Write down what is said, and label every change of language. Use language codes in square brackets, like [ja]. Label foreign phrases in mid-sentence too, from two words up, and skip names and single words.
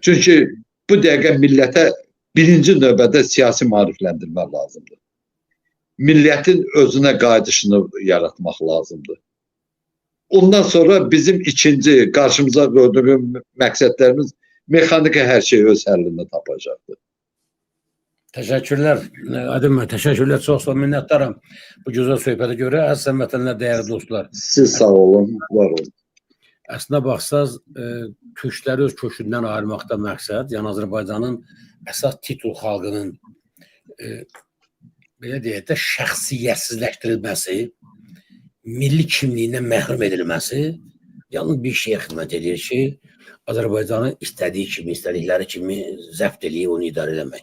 [az] Çünki bu dəqiqə millətə birinci növbədə siyasi maarifləndirmə lazımdır. Millətin özünə qayıdışını yaratmaq lazımdır. Ondan sonra bizim ikinci qarşımıza qoyduğumuz məqsədlərimiz mexaniki hər şey öz həllini tapacaqdır. [tr] Teşekkürler. Aydın Bey, teşekkürler. Çok sağ olun. Minnettarım. Bu güzel sohbete göre. [az] Əziz vətənlər, [tr] değerli dostlar. [az] Siz sağ olun, var olun. Əslində baxsaz, türkləri öz kökündən ayırmaqda məqsəd, yəni Azərbaycanın əsas titul xalqının belə deyək də şəxsiyyətsizləşdirilməsi, milli kimliyindən məhrum edilməsi yalnız bir şeyə xidmət edir ki, Azərbaycanı istədiyi kimi, istədikləri kimi zəbt eləyib onu idarə eləmək.